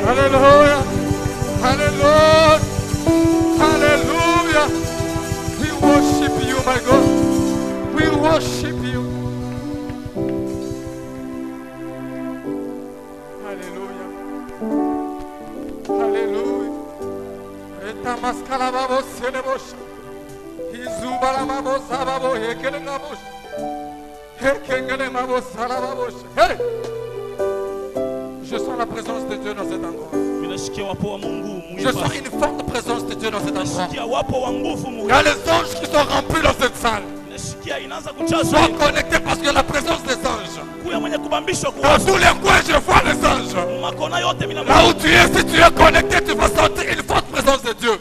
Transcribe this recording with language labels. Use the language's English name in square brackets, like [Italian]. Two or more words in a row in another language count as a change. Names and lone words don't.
[English] Hallelujah. Hallelujah. Hallelujah. We worship you, my God. We worship you. Hallelujah. Hallelujah. Eta maskala babo selebosh. Izubala babo sababo hekele nabosh. Hekengele babo salababosh. Hey! [French] Je sens la présence de Dieu dans cet endroit. Je sens une forte présence de Dieu dans cet endroit. Il y a les anges qui sont remplis dans cette salle. Sois connecté parce que la présence des anges. Dans tous les coins, je vois les anges. Là où tu es, si tu es connecté, tu vas sentir une forte présence de Dieu.